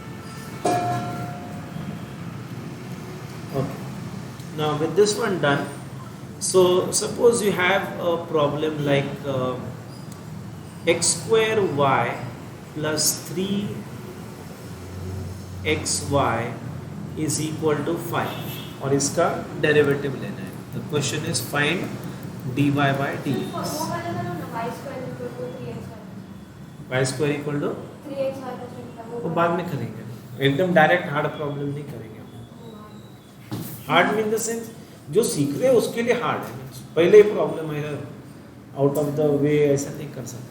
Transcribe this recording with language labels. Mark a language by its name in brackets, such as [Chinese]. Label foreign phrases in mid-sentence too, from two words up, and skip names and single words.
[English] Okay, now with this one done, so suppose you have a problem like x square y plus 3xy is equal to 5 [Hindi] और इसका डेरिवेटिव लेना है. [English] the question is find dy by dx. [Hindi] वो वाला करो ना [English] y square equal to 3x y square equal to [Hindi] 3x y का चिन्ह वो बाद में करेंगे, एकदम [English] direct hard problem [Hindi] नहीं करेंगे. [English] hard mean the sense [Hindi] जो सीख रहे हैं उसके लिए हार्ड है, पहले ही प्रॉब्लम है [English] out of the way [Hindi] ऐसा नहीं कर सकते.